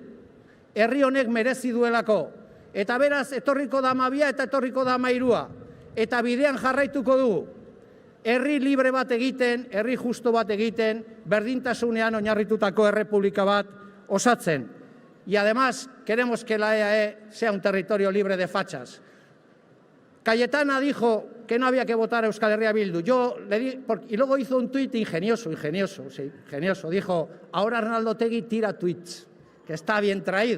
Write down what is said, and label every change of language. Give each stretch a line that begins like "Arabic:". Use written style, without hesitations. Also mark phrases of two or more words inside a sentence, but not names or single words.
Basque: Herri honek merezi duelako. Eta beraz, etorriko da 12 eta etorriko da 13. Eta bidean jarraituko dugu. Herri libre bat egiten, herri justo bat egiten, berdintasunean oinarritutako errepublika bat osatzen.
Spanish: y además queremos que la EAE sea un territorio libre de fachas. Cayetana dijo que no había que votar a Euskal Herria Bildu. Y luego hizo un tuit ingenioso. Dijo, ahora Arnaldo Otegi tira tuits, que está bien traído.